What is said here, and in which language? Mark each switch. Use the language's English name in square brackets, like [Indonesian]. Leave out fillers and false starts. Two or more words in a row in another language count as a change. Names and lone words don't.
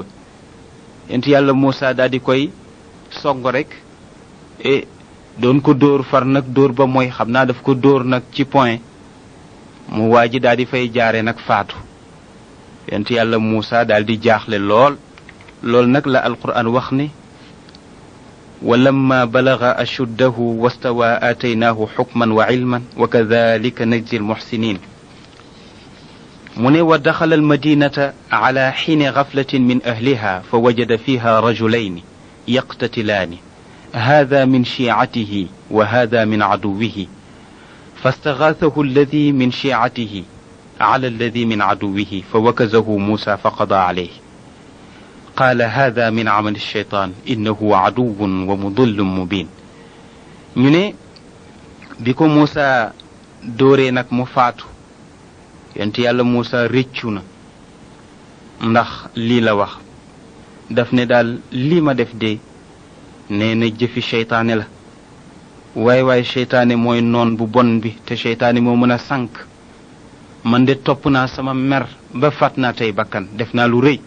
[Wolof] yonent yàlla Muusa daal di koy song rek doon ko dóor far nag dóor ba mooy xam naa daf ko dóor nag ci point mu waa ji daal di fay jaare nag faatu. yonent yàlla Muusa daal di jaaxle lool nag la alquran wax ne [Arabic] ولما بلغ أشده واستوى آتيناه حكما وعلما وكذلك نجزي المحسنين. ودخل المدينة على حين غفلة من أهلها فوجد فيها رجلين يقتتلان هذا من شيعته وهذا من عدوه فاستغاثه الذي من شيعته على الذي من عدوه فوكزه موسى فقضى عليه قال هذا من عمل الشيطان إنه عدو ومضل مبين. [Wolof] ñu ne bi ko Muusa dóoree nag mu faatu yonent yàlla Muusa réccu na ndax lii la wax daf ne daal lii ma def de nee na jëfi seytaane la waaye seytaane mooy noon bu bon bi te seytaane moo mën a sànk man de topp naa sama mer ba faat naa tey bakkan def naa lu rëy.